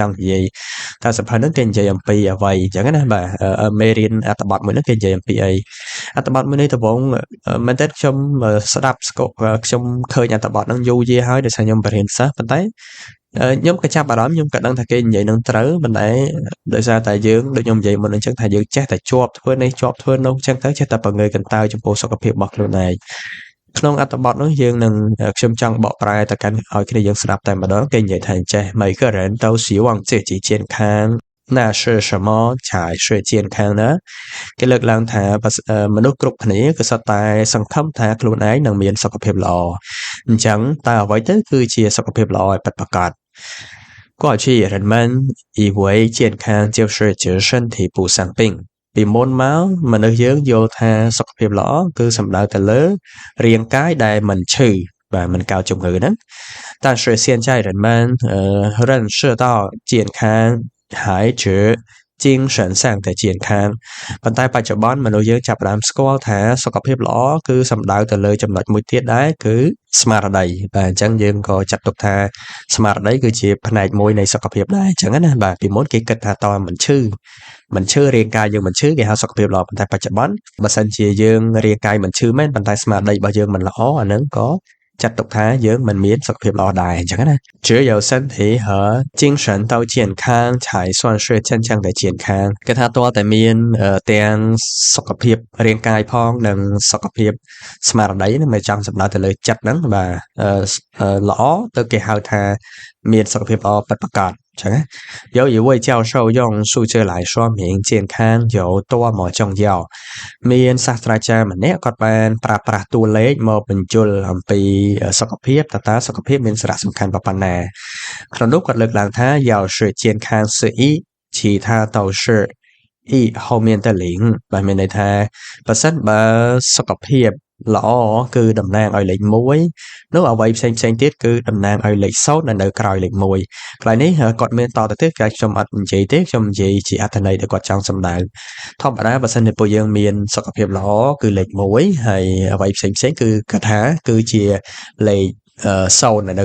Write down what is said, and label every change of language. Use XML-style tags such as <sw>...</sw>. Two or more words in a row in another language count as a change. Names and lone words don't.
<km>ង់និយាយតើសៀវភៅនេះគេនិយាយអំពីអ្វីអញ្ចឹងណាបាទមេរៀនអត្ថបទមួយនេះគេនិយាយអំពីអីអត្ថបទមួយនេះដំបូងមែនតើខ្ញុំស្ដាប់ស្គប់ខ្ញុំឃើញអត្ថបទហ្នឹងយូរយារហើយដោយសារខ្ញុំបរិញ្ញាសិស្សប៉ុន្តែខ្ញុំក៏ចាប់អារម្មណ៍ខ្ញុំក៏ដឹងថាគេនិយាយនឹងត្រូវប៉ុន្តែដោយសារតែយើងដូចខ្ញុំនិយាយមុនអញ្ចឹងថាយើងចេះតែជាប់ធ្វើនេះជាប់ធ្វើនោះអញ្ចឹងទៅចេះតែបង្ងើយកន្តើយចំពោះសុខភាពរបស់ខ្លួនឯងក្នុងអត្ថបទនោះយើងនឹងខ្ញុំចង់បកប្រែទៅកាន់ឲ្យគ្នាយើងស្ដាប់តែម្ដងគេនិយាយថាអញ្ចេះ</km> <zh>每个人都希望自己健康那是什么才是健康呢</zh> <km>គេលើកឡើងថាមនុស្សគ្រប់គ្នាគឺសុទ្ធតែសង្ឃឹមថាខ្លួនឯងនឹងមានសុខភាពល្អអញ្ចឹងតើអ្វីទៅគឺជាសុខភាពល្អឲ្យពិតប្រាកដ</km> <zh>过去人们以为健康就是指身体不生病</zh> <km>ពីមុនមកមនុស្សយើងយល់ថាសុខភាពល្អគឺ សំដៅទៅលើរាងកាយដែលមិនឈឺបាទមិនកើតជំងឺហ្នឹង</km> <zh>但是现在人们认识到健康还指精神上的健康</zh> <km>ប៉ុន្តែបច្ចុប្បន្នមនុស្សយើងចាប់ផ្ដើមស្គាល់ថាសុខភាពល្អគឺសំដៅទៅលើចំណុចមួយទៀតដែរគឺស្មារតីបាទអញ្ចឹ ងយើងក៏ចាត់ទុកថាស្មារតីគឺជាផ្នែកមួយនៃសុខភាពដែរអញ្ចឹងណាបាទពីមុនគេគិតថាតើមិនឈឺរាងកាយយើងមិនឈឺគេហៅសុខភាពល្អប៉ុន្តែបច្ចុប្បន្នបើសិនជាយើងរាងកាយមិនឈឺមែនប៉ុន្តែស្មារតី របស់យើងមិនល្អអាហ្នឹងក៏ចាត់ទុកថាយើងមិនមានសុខភាពល្អដែរអញ្ចឹងណា</km> <zh>只有身体和精神都健康才算是真正的健康</zh> <km>គេថាតើតែមានទាំងសុខភាពរាងកាយផងនិងសុខភាពស្មារតីហ្នឹងមិនចង់សំដៅទៅលើ ចិត្តហ្នឹងបាទល្អទៅគេហៅថាមានសុខភាពល្អពិតប្រាកដចឹងណា</km> <zh>有一位教授用数字来说明健康有多么重要</zh> <km>មានសាស្ត្រាចារ្យម្នាក់គាត់បានប្រើប្រាស់តួលេខមកបញ្យល់អំពីសុខភាពតើសុខភាពមានសារៈសំខាន់ប៉ុណ្ណាក្នុងនោះគាត់លើកឡើងថា</km> <zh>要是健康是一其他都是一后面的零</zh> <km>បាទមានន័យថាបើសិនបើសុខភាព ល្អគឺតំណាងឲ្យលេខ1នោះអ្វីផ្សេងទៀតគឺតំណាងឲ្យលេខ0ដែលនៅក្រោយលេខ1កន្លែងនេះគាត់មានតទៅទៀតគេខ្ញុំអត់និយាយទេខ្ញុំនិយាយជា អត្ថន័យដែលគាត់ចង់សម្ដៅធម្មតាបើសិនជាពួកយើងមានសុខភាពល្អគឺលេខ1ហើយអ្វីផ្សេងគឺគាត់ថាគឺជាលេខ0នៅ</km>